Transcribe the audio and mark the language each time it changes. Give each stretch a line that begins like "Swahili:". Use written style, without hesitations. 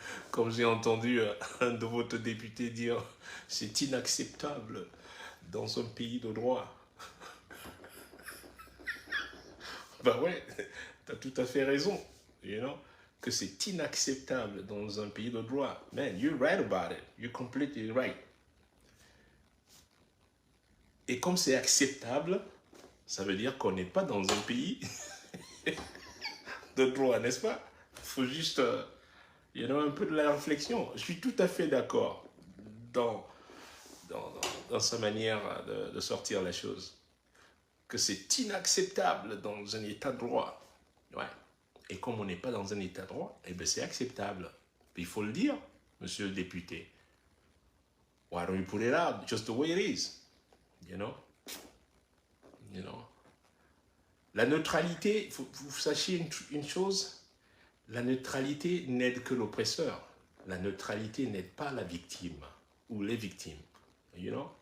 French: Comme j'ai entendu un de votre député dire, c'est inacceptable dans un pays de droit. Ben ouais, t'as tout à fait raison,
English: you know,
French: que c'est inacceptable dans un pays de droit.
English: Man, you're right about it. You're completely right.
French: Et comme c'est acceptable, ça veut dire qu'on n'est pas dans un pays de droit, n'est-ce pas? Il faut juste,
English: you know,
French: un peu de la réflexion. Je suis tout à fait d'accord dans, dans sa manière de sortir les choses. Que c'est inacceptable dans un état de droit. Ouais. Et comme on n'est pas dans un état de droit, eh bien c'est acceptable. Puis il faut le dire, monsieur le député.
English: Why don't you put it out just the way it is? You know? You know?
French: La neutralité, vous sachiez une chose, la neutralité n'aide que l'oppresseur. La neutralité n'aide pas la victime ou les victimes.
English: You know?